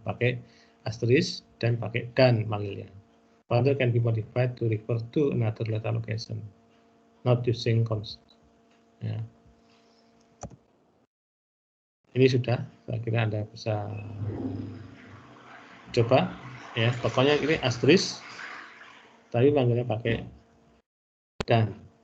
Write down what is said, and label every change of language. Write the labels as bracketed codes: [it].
[id] Pakai asterisk dan pakai dan manggilnya. [en] Pointer can be modified to refer to another data location, not using constant. [id] Ya. Ini sudah, saya kira Anda bisa coba. Ya, pokoknya ini asterisk. Tapi manggilnya pakai dan.